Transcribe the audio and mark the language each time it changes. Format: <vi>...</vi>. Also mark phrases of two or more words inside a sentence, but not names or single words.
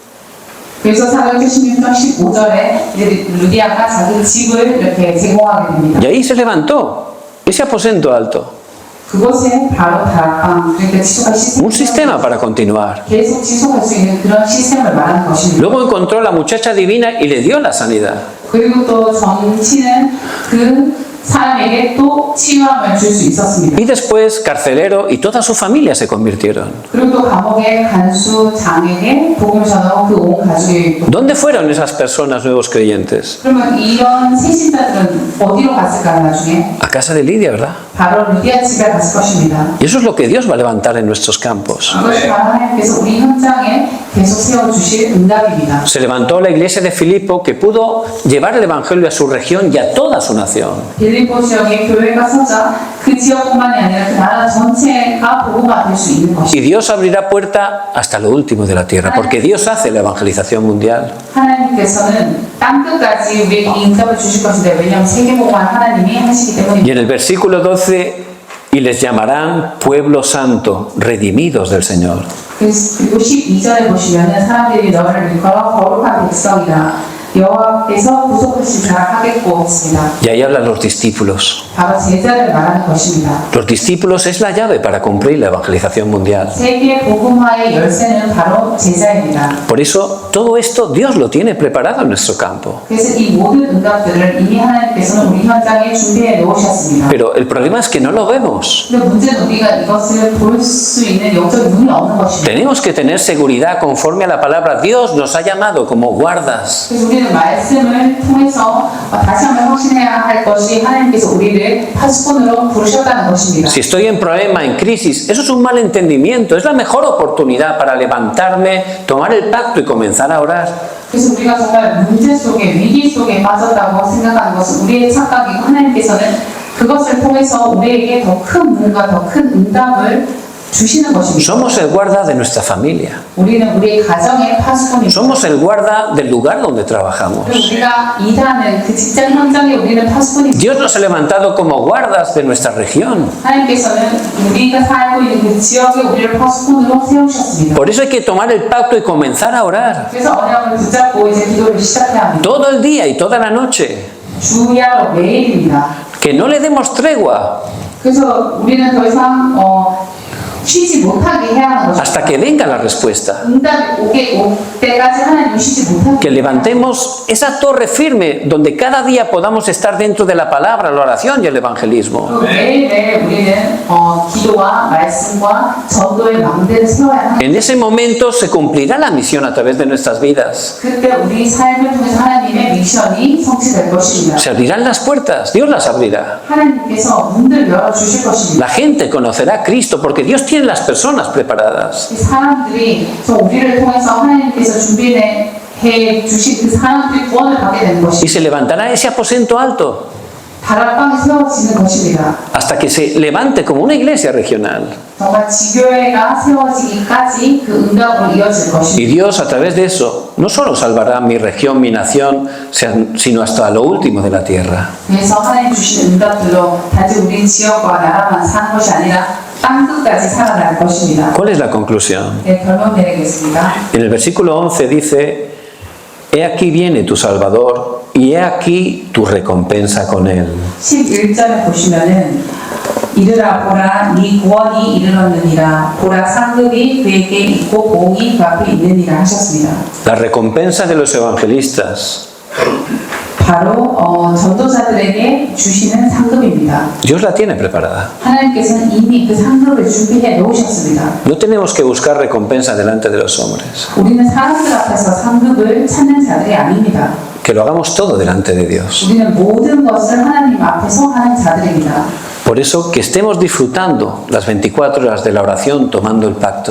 <ko>그래서 사도행전 16장 15절에 이제 루디아가 자기 집을 이렇게 제공하게 됩니다.</ko> <es>Y ahí se levantó ese aposento alto.</es> <ko>그것에 바로 다락방, 그러니까 지속할 시스템,</ko> <es>Un sistema para continuar.</es> <ko>계속 지속할 수 있는 그런 시스템을 말하는 것입니다.</ko> <es>Luego encontró a la muchacha divina y le dio la sanidad.</es> <ko>그리고 또 정치는 그 사람에게 또 치유함을 줄 수 있었습니다.</ko> <es>Y después carcelero y toda su familia se convirtieron.</es> <ko>그리고 또 감옥의 간수 장에게 복음을 전하고 그 온 가족이 또</ko> <es>¿Dónde fueron esas personas nuevos creyentes?</es> <ko>그러면 이런 새신자들은 어디로 갔을까요 나중에?</ko> <es>A casa de Lidia, ¿verdad?</es> <ko>바로 루디아 집에 갔을 것입니다.</ko> <es>Y eso es lo que Dios va a levantar en nuestros campos.</es> <ko>이것이 바로 하나님께서 우리 현장에 계속 세워주실 응답입니다.</ko> <es>Se levantó la iglesia de Filipo que pudo llevar el evangelio a su región y a toda su nación.</es> <ko>빌립보 지역에 교회가 서자 그 지역뿐만이 아니라 그 나라 전체가 복음화 될 수 있는</ko> <es>Y</es> <ko>것입니다.</ko> <es>Dios abrirá puerta hasta lo último de la tierra, porque Dios hace la evangelización mundial.</es> <ko>하나님께서는 땅 끝까지 우리에게 이 응답을 주실 것인데 왜냐하면 세계복음을 하나님이 하시기</ko> <es>Y</es> <ko>때문입니다.</ko> <es>en el versículo 12, y les llamarán pueblo santo, redimidos del Señor.</es> <ko>그리고 12절에 보시면은 사람들이 너를 일컬어 거룩한 백성이다. 여호와께서 구속하신 자 하겠고 했습니다.</ko> <es>Y ahí hablan los discípulos.</es> <ko>바로 제자를 말하는 것입니다.</ko> <es>Los discípulos es la llave para cumplir la evangelización mundial.</es> <ko>세계 복음화의 열쇠는 바로 제자입니다.</ko> <es>Por eso, todo esto Dios lo tiene preparado en nuestro campo.</es> <ko>그래서 이 모든 응답들을 이미 하나님께서는 우리 현장에 준비해 놓으셨습니다.</ko> <es>Pero el problema es que no lo vemos.</es> <ko>근데 문제는 우리가 이것을 볼 수 있는 영적인 눈이 없는 것입니다.</ko> <es>Tenemos que tener seguridad conforme a la palabra. Dios nos ha llamado como guardas.</es> <ko>그래서 우리는 말씀을 통해서 다시 한번 확신해야 할 것이 하나님께서 우리를 파수꾼으로 부르셨다는 것입니다.</ko> <es>Si estoy en problema, en crisis, eso es un mal entendimiento. Es la mejor oportunidad para levantarme, tomar el pacto y comenzar a orar.</es> <ko>그래서 우리가 정말 문제 속에 위기 속에 빠졌다고 생각하는 것은 우리의 착각이고 하나님께서는 그것을 통해서 우리에게 더 큰 문과 더 큰 응답을 주시는 것입니다.</ko> <es>Somos el guarda de nuestra familia.</es> <ko>우리는 우리의 가정의 파수꾼입니다.</ko> <es>Somos el guarda del lugar donde trabajamos.</es> <ko>그리고 우리가 일하는 그 직장 현장에 우리는 파수꾼입니다.</ko> <es>Dios nos ha levantado como guardas de nuestra región.</es> <ko>하나님께서는 우리가 살고 있는 그 지역에 우리를 파수꾼으로 세우셨습니다.</ko> <es>Por eso hay que tomar el pacto y comenzar a orar.</es> <ko>그래서 언약을 붙잡고 이제 기도를 시작해야 합니다.</ko> <es>Todo el día y toda la noche.</es> <ko>주야로 매일입니다.</ko> <es>Que no le demos tregua</es> <ko>그래서 우리는 더 이상 쉬지 못하게 해야 하는 것입니다.</ko> <es>hasta que venga la respuesta.</es> <ko>응답이 올 때까지 하나님이 쉬지 못하게</ko> <es>Que levantemos esa torre firme donde cada día podamos estar dentro de la palabra, la oración y el evangelismo.</es> <ko>매일매일 우리는 기도와 말씀과 전도의 망대를 세워야 합니다.</ko> <es>En ese momento se cumplirá la misión a través de nuestras vidas.</es> <ko>그때 우리 삶을 통해서 하나님의 미션이 성취될 것입니다.</ko> <es>Se abrirán las puertas, Dios las abrirá.</es> <ko>하나님께서 문을 열어주실 것입니다.</ko> <es>La gente conocerá a Cristo porque Dios tiene las personas preparadas.</es> <ko>이 사람들이 우리를 통해서 하나님께서 준비해 주신 그 사람들이 구원을 받게 되는</ko> <es>Y</es> <ko>것입니다.</ko> <es>se levantará ese aposento alto</es> <ko>다락방이 세워지는 것입니다.</ko> <es>hasta que se levante como una iglesia regional.</es> <ko>정말 지교회가 세워지기까지 그 응답으로 이어질</ko> <es>Y</es> <ko>것입니다.</ko> <es>Dios a través de eso no solo salvará mi región, mi nación, sino hasta lo último de la tierra.</es> <ko>그래서 하나님 주신 응답들로 단지 우리 지역과 나라만 사는 것이 아니라 땅 끝까지 살아날 것입니다.</ko> <es>¿Cuál es la conclusión?</es> <ko>네, 결론 내리겠습니다.</ko> <es>En el versículo 11 dice, he aquí viene tu Salvador y he aquí tu recompensa con él.</es> <ko>11절에 보시면은 이르라 보라 네 구원이 이르렀느니라 보라 상급이 그에게 있고 봉이 그 앞에 있느니라 하셨습니다.</ko> <es>La recompensa de los evangelistas</es> <ko>바로 전도자들에게 주시는 상급입니다.</ko> <es>Dios la tiene preparada.</es> <ko>하나님께서는 이미 그 상급을 준비해 놓으셨습니다.</ko> <es>No tenemos que buscar recompensa delante de los hombres.</es> <ko>우리는 사람들 앞에서 상급을 찾는 자들이 아닙니다.</ko> <es>Que lo hagamos todo delante de Dios.</es> <ko>우리는 모든 것을 하나님 앞에서 하는 자들입니다.</ko> <es>Por eso que estemos disfrutando las 24 horas de la oración tomando el pacto.</es>